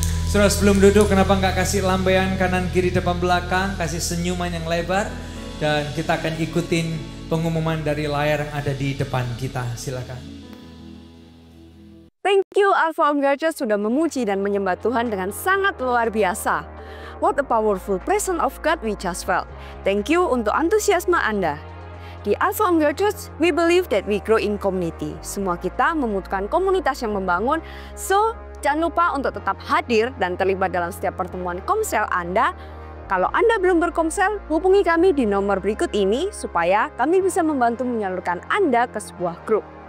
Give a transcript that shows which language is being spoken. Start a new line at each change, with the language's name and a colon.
Indonesian: Saudara sebelum duduk, kenapa nggak kasih lambaian kanan kiri depan belakang, kasih senyuman yang lebar, dan kita akan ikutin pengumuman dari layar yang ada di depan kita. Silakan.
English: Thank you
Indonesian: Alpha Omega Church sudah memuji dan menyembah Tuhan dengan sangat luar biasa.
English: What a powerful presence of God we just felt. Thank you
Indonesian: untuk antusiasme Anda.
English: Di Alpha Omega Church, we believe that we grow in community.
Indonesian: Semua kita membutuhkan komunitas yang membangun. So, jangan lupa untuk tetap hadir dan terlibat dalam setiap pertemuan komsel Anda. Kalau Anda belum berkomsel, hubungi kami di nomor berikut ini supaya kami bisa membantu menyalurkan Anda ke sebuah grup.